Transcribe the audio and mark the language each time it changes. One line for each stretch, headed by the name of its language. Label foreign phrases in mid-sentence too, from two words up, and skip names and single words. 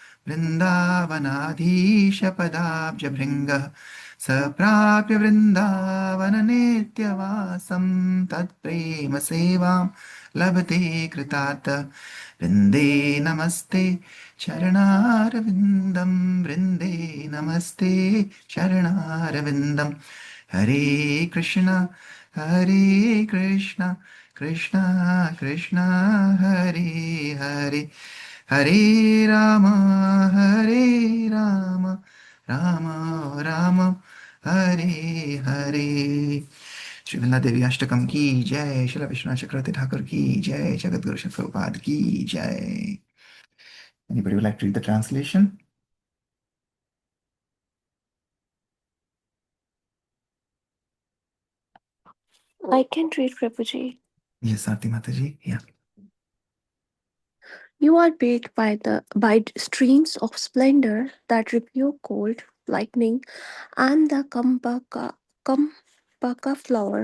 Sanskrit: वृन्दावनाधीशपदाब्जभृङ्गः स प्राप्य वृन्दावननित्यवासं तत्प्रेमसेवां लभते कृतात् वृन्दे नमस्ते चरणारविन्दं वृन्दे नमस्ते चरणारविन्दं हरे कृष्ण कृष्ण कृष्ण हरे हरे हरे राम राम राम हरे हरे
Hindi: श्री वृंदा देवी अष्टकम की जय। श्री विश्वनाथ चक्रवर्ती ठाकुर की जय। जगत गुरु श्री प्रभुपाद की जय।
English: Anybody would like to read the translation? I can read, Prabhuji. Yes, Arti Mataji. Yeah. You are bathed by streams of splendor that rebuke cold, lightning, and the kampaka flower.